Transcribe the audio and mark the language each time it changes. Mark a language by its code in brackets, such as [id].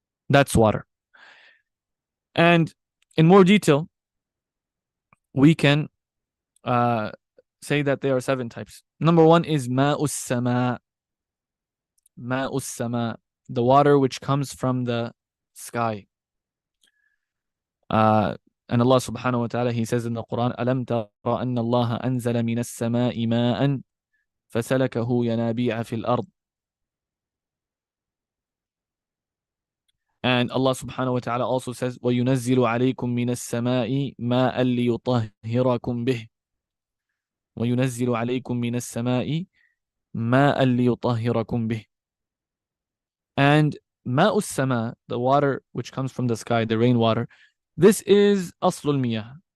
[en] That's water. And in more detail, we can say that there are 7 types. Number 1 is ma'us sama. Ma'us sama, the water which comes from the sky. And Allah subhanahu wa ta'ala, He says in the Quran, [ar] أَلَمْ تَرَ أَنَّ اللَّهَ أَنزَلَ مِنَ السَّمَاءِ مَاءً فَسَلَكَهُ يَنَابِيعَ فِي الْأَرْضِ. [en] And Allah subhanahu wa ta'ala also says, [ar] وَيُنَزِّلُ عَلَيْكُم مِّنَ السَّمَاءِ مَاءً لِيُطَهِّرَكُم بِهِ. وَيُنَزِّلُ عَلَيْكُم مِّنَ السَّمَاءِ مَاءً لِيُطَهِّرَكُم بِهِ. [en] And ma'us sama, the water which comes from the sky, the rainwater, this is aslul miyah.